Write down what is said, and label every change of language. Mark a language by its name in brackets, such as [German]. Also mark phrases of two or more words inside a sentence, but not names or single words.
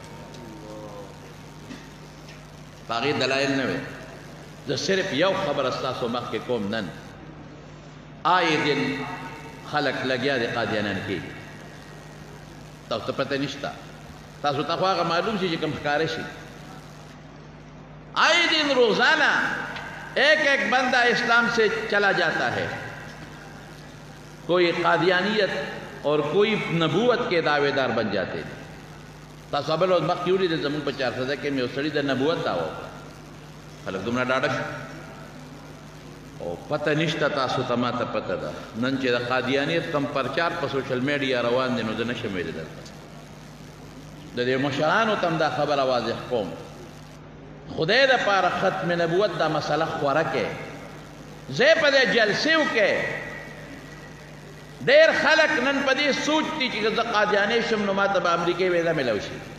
[Pashto] په هغې دلایل نه وی زه صرف یو خبره ستاسو مخکې کوم نن آی دین خلک لګیا دی قادیانان کې تاسو ته پته نشته تاسو ته خو هغه معلوم شي چې کوم ښکاره شي آئے [Urdu] دن روزانہ ایک ایک بندہ اسلام سے چلا جاتا ہے کوئی قادیانیت اور کوئی نبوت کے دعوے دار بن جاتے ہیں [Pashto] تاسو بل ورځ مخکې ولیدل زموږ په 400 کې مې یو سړي د نبوت دعوه وکړه خلک دومره ډاډه شو او پته نشته تاسو ته ماته پته ده نن چې د قادیانیت کم پرچار په [English] social media [Pashto] روان دی نو زه نشم ویلی درته د دې مشرانو ته هم دا خبره واضح کوم خدای دپاره ختم نبوت دا مسله خوره کې ځای په دې جلسې وکړې ډېر خلک نن په دې سوچ دي چې زه قادیانی شم نو ماته به امریکې ویزه میلاو شي